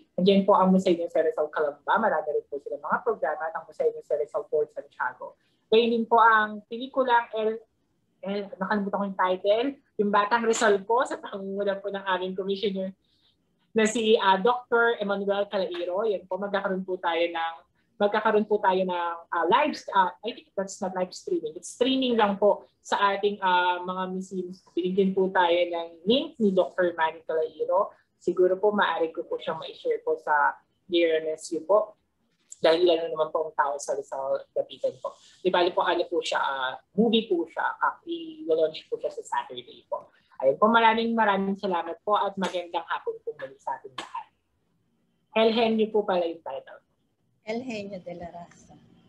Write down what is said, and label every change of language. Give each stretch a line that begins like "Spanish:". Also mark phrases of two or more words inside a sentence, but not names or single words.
Filipino: Nandiyan po ang Museo ng Rizal Calamba. Marami rin po sila mga programa at ang Museo ng Rizal Fort Santiago. Gayun din po ang pelikulang nakalimutan ko yung title, yung Batang Rizal po sa pangunguna po ng aming commissioner na si Dr. Emmanuel Calairo. Yan po, magkakaroon po tayo ng live,
English: I think that's not live streaming. It's streaming
Filipino: lang po sa ating mga museums. Binigyan po tayo ng link ni Dr. Manny Calairo. Siguro po maaari ko po siyang ma-share po sa DRMSU po. Dahil ilan naman po ang tao sa Rizal Dapitan po. Di bali po, po siya, movie po siya. I-launch po siya sa Saturday po. Ayun po, maraming salamat po at magandang hapon po muli sa ating lahat. El Henyo po pala yung title. El Genio de la Raza.